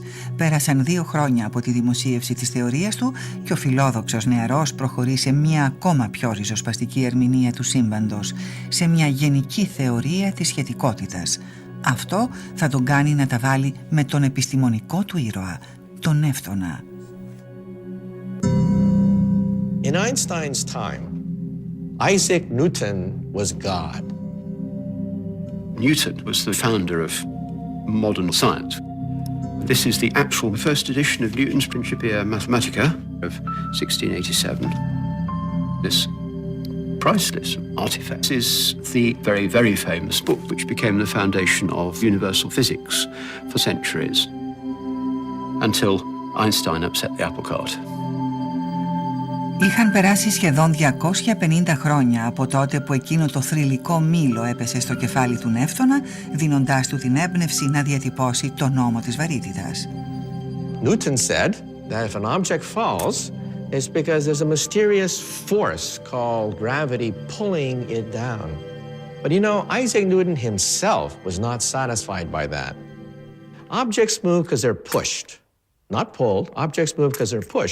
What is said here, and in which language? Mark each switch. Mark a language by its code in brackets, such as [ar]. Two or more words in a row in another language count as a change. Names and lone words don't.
[el] Πέρασαν 2 χρόνια από τη δημοσίευση της θεωρίας του και ο φιλόδοξος νεαρός προχωρεί σε μια ακόμα πιο ριζοσπαστική ερμηνεία του σύμπαντος, σε μια γενική θεωρία της σχετικότητας. Αυτό θα τον κάνει να τα βάλει με τον επιστημονικό του ήρωα, τον Νεύτωνα. [en] In Einstein's time, Isaac Newton was God. Newton was the founder of modern science. This is the actual first edition of Newton's Principia Mathematica of 1687. This priceless artifacts is the very, very famous book which became the foundation of universal physics for centuries, until Einstein upset the apple cart. [el] Είχαν περάσει σχεδόν 250 χρόνια από τότε που εκείνο το θρυλικό μήλο έπεσε στο κεφάλι του Νεύτωνα, δίνοντάς του την έμπνευση να διατυπώσει το νόμο της βαρύτητας. [en] Newton said that if an object falls, it's because there's a mysterious force called gravity pulling it down. But you know, Isaac Newton himself was not satisfied by that. Objects move because they're pushed. Not pulled, objects move because they're pushed.